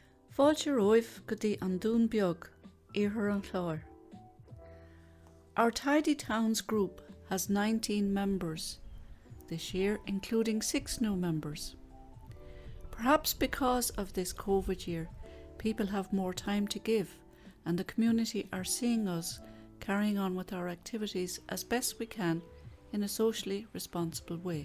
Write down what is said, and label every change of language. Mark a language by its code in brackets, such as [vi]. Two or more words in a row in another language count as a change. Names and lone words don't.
[ga] Fáilte roimh go dtí an Doonbeg, iarthar an chláir. [en] Our Tidy Towns group has 19 members this year, including 6 new members. Perhaps because of this COVID year, people have more time to give, and the community are seeing us carrying on with our activities as best we can in a socially responsible way.